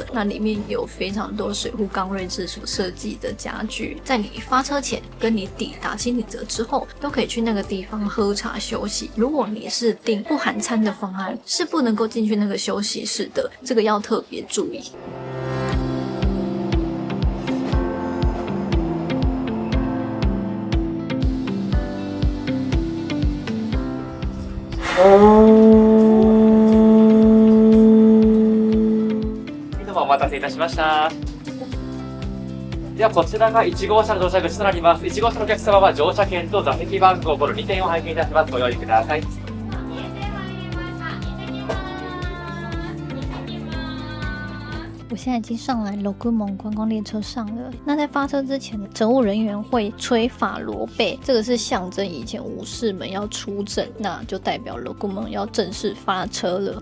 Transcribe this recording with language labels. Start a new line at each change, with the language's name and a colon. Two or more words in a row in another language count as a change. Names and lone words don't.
Chinese: 那里面有非常多水户刚睿治所设计的家具，在你发车前跟你抵达清景泽之后，都可以去那个地方喝茶休息。如果你是订不含餐的方案，是不能够进去那个休息室的，这个要特别注意。
Japanese: どうもお待たせいたしました。ではこちらが1号車の乗車口となります。1号車のお客様は乗車券と座席番号この2点を拝見いたします。ご用意ください。
Chinese: 我现在已经上来 Rokumon 观光列车上了。那在发车之前，乘务人员会吹法螺贝，这个是象征以前武士们要出阵，那就代表 Rokumon 要正式发车了。